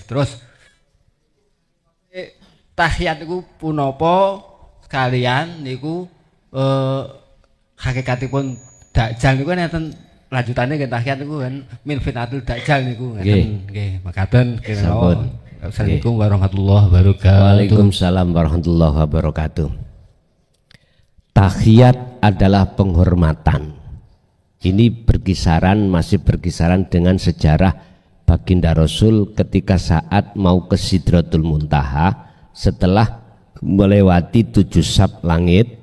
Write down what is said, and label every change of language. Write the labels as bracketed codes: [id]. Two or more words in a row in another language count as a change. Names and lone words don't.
[jv] Terus tahiyat niku punapa sekalian niku hakikatipun dajjal niku enten lanjutane nggih tahiyat niku kan [ar] من فتنة الدجال [jv] niku nggih makaten kira-kira. [ar] السلام عليكم ورحمة الله وبركاته. وعليكم السلام ورحمة الله وبركاته. [id] Tahiyat adalah penghormatan. Ini masih berkisaran dengan sejarah baginda Rasul ketika saat mau ke Sidratul Muntaha setelah melewati 7 sab langit.